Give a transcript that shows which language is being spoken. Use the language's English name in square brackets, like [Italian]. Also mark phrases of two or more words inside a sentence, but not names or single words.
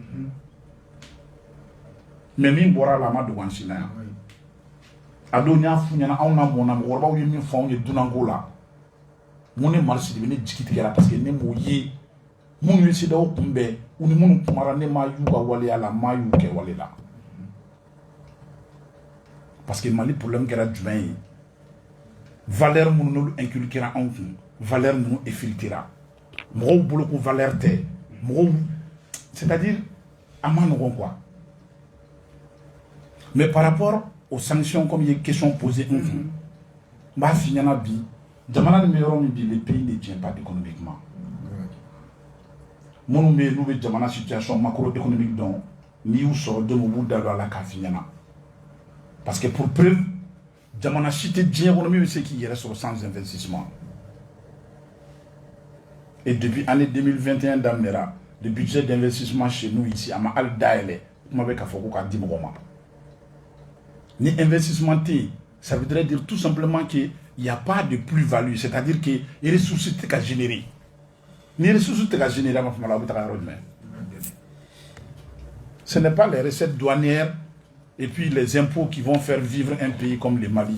[Bambara] mais min bɔra la a ma dogo an si la yan a don n y'a f'u ɲɛna anw na mɔna mɔgɔkɔrɔbaw ye min fɔ anw ye dunanko la mun ne Mari Sidibe ne jigi tigɛra [French] parce que [Bambara] ne m'o ye minnu ye CEDEAO kunbɛn u ni minnu kumara ne ma y'u ka waleya la ma y'u kɛ wale la [French] parce que [Bambara] Mali problème kɛra jumɛn ye valeur minnu n'olu inculquera anw kun valeur minnu effiltrera mɔgɔw bolo ko valeur tɛ mɔgɔw c'est-à-dire a ma nɔgɔn quoi [French] mais par rapport aux sanctions comme il y a question posée [Bambara] n kun n b'a f'i ɲɛna bi jamana nin bɛ yɔrɔ min bi [French] le pays ne tient pas économiquement [Bambara] minnu bɛ yen n'u bɛ jamana situation macroéconomique dɔn n'i y'u sɔrɔ don u b'u da don a la k'a f'i ɲɛna [French] parce que pour preuve [Bambara] jamana si tɛ diɲɛ kɔnɔ min bɛ se k'i yɛrɛ sɔrɔ [French] sans investissement et depuis année 2021 [Bambara] daminɛra [French] le budget d'investissement chez nous ici [Bambara] a ma hali dayɛlɛ kuma bɛ k'a fɔ ko k'a di mɔgɔ ma ni investissement tɛ yen [French] ça voudrait dire tout simplement que il n'y a pas de plus-value, c'est-à-dire que les ressources sont générées. Les ressources sont générées, ce n'est pas les recettes douanières et puis les impôts qui vont faire vivre un pays comme le Mali.